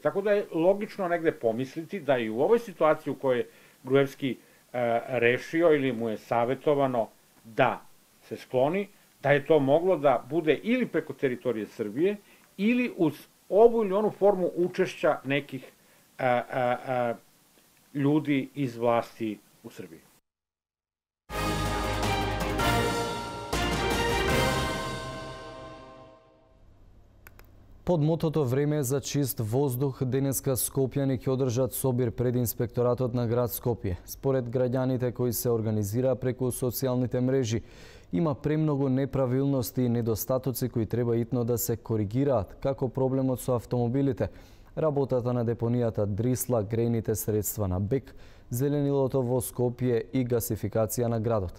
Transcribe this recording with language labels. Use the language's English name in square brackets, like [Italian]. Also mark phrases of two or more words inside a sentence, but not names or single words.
[Serbian] Tako da je logično negde pomisliti da i u ovoj situaciji u kojoj Gruevski rešio ili mu je savjetovano da se skloni, da je to moglo da bude ili preko teritorije Srbije ili uz ovu ili onu formu učešća nekih ljudi iz vlasti u Srbiji. [Macedonian] Под мотото време за чист воздух, денеска скопјани ќе одржат собир пред инспекторатот на град Скопје. Според граѓаните кои се организира преку социјалните мрежи, има премногу неправилности и недостатоци кои треба итно да се коригираат, како проблемот со автомобилите, работата на депонијата Дрисла, грејните средства на БЕК, зеленилото во Скопје и гасификација на градот.